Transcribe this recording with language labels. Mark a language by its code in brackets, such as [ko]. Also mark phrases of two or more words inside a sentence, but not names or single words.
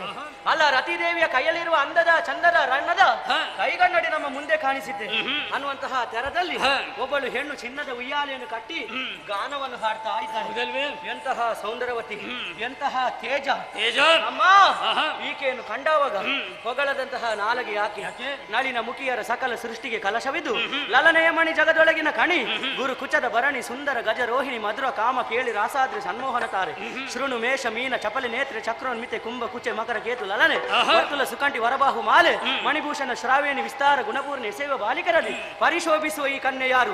[kn] ಅಲ್ಲ, ರತಿದೇವಿಯ ಕೈಯಲ್ಲಿರುವ ಅಂದದ ಚಂದದ ರಣ್ಣದ ಕೈಗನ್ನಡಿ ನಮ್ಮ ಮುಂದೆ ಕಾಣಿಸಿದ್ದೆ ಅನ್ನುವಂತಹ ತೆರದಲ್ಲಿ ಒಬ್ಬಳು ಹೆಣ್ಣು ಚಿನ್ನದ ಉಯ್ಯಾಲೆಯನ್ನು ಕಟ್ಟಿ ಗಾನವನ್ನು ಹಾಡ್ತಾ ಇದ್ದಾಳೆ. ಎಂತಹ ಸೌಂದರ್ಯವತಿ, ಎಂತಹ ತೇಜ ಅಮ್ಮ. ಈಕೆಯನ್ನು ಕಂಡಾವಾಗ ಹೊಗಳದಂತಹ ನಾಲಗೆ ಯಾಕೆ? ನಳಿನ ಮುಖಿಯರ ಸಕಲ ಸೃಷ್ಟಿಗೆ ಕಲಶವಿದ್ದು ಲಲನೆಯ ಮಣಿ ಜಗದೊಳಗಿನ ಕಣಿ ಗುರು ಕುಚ ವೇಷದ ಭರಣಿ ಸುಂದರ ಗಜರೋಹಿಣಿ ಮಧುರ ಕಾಮ ಕೇಳಿ ರಾಸಾದ್ರಿ ಸನ್ಮೋಹನ ತಾರೆ ಶೃಣು ಮೇಷ ಮೀನ ಚಪಲಿ ನೇತ್ರೆ ಚಕ್ರೋನ್ಮಿತೆ ಕುಂಭ ಕುಚೆ ಮಕರ ಕೇತು ಲಲನೆ ವರ್ತುಲ ಸುಕಂಠಿ ವರಬಾಹು ಮಾಲೆ ಮಣಿಭೂಷಣ ಶ್ರಾವೇಣಿ ವಿಸ್ತಾರ ಗುಣಪೂರ್ಣ ಎಸೆಯುವ ಬಾಲಿಕರಲ್ಲಿ ಪರಿಶೋಭಿಸುವ ಈ ಕನ್ಯೆ ಯಾರು?